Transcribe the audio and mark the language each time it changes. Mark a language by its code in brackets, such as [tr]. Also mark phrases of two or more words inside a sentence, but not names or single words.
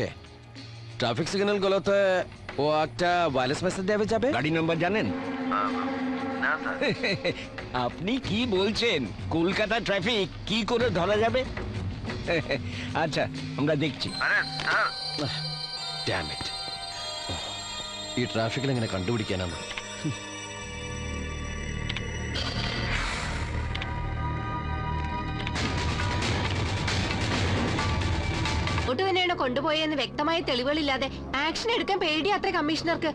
[bn] ট্রাফিক সিগন্যাল গুলোতে ও একটা ওয়্যারলেস মেসেজ দেবে যাবে। গাড়ি নাম্বার জানেন? না স্যার আপনি কি বলছেন? কলকাতা ট্রাফিক কি করে ধরা যাবে? আচ্ছা আমরা দেখছি। আরে স্যার [en] Damn it. [ml] ഈ ട്രാഫിക്കിൽ എങ്ങനെ കണ്ടുപിടിക്കാനാണ്? ഒട്ടു തന്നെയാണ് കൊണ്ടുപോയെന്ന് വ്യക്തമായ തെളിവുകളില്ലാതെ ആക്ഷൻ എടുക്കാൻ പേടിയാ അത്ര കമ്മീഷണർക്ക്.